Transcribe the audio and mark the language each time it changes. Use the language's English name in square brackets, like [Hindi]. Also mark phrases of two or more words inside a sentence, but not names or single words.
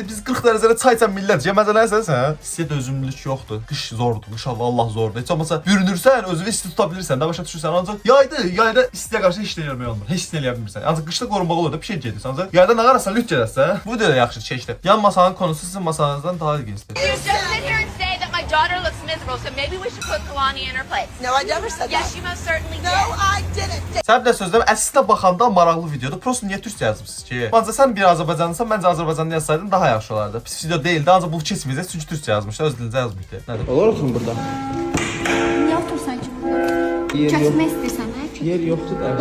[Azerbaijani] Biz 40 dərəcədə çay içən millət yeməzənəsən sən. Sizə dözümlülük yoxdur. Qış zordur, qış Allah zordur. Heç olmasa bürünürsən, özünü isti tuta bilirsən, də başa düşürsən. Ancaq yayda istiyə qarşı heç nə eləmək olmur. Heç nə eləyə bilmirsən. Ancaq qışda qorunmaq olur da bir şey gedirsən. Ancaq yayda nə qarasan lüt gedəsən. Bu da yaxşı keçdi. [Turkish] Yan masanın konusu sizin masanızdan daha ilginçdir. [English] My daughter looks miserable, so maybe we should put Kalani in her place. No, I never said that. Yes, you most certainly did. No, I didn't. [Azerbaijani] Sən bir də sözlərim, əslində baxanda maraqlı videodur. Prosto niyə türkçə yazmısınız ki? Ancaq sən bir Azərbaycanlısan, məncə Azərbaycanlı yazsaydın daha yaxşı olardı. Pis video deyildi, ancaq bu keçməyəcək çünki türkçə yazmışlar, öz dilinizə yazmışdı. Nədir? [Turkish] Olur musun burada? [Azerbaijani] Niyə otursan ki burada? Kəsmək istəyirsən, hə? Yer yoxdur da.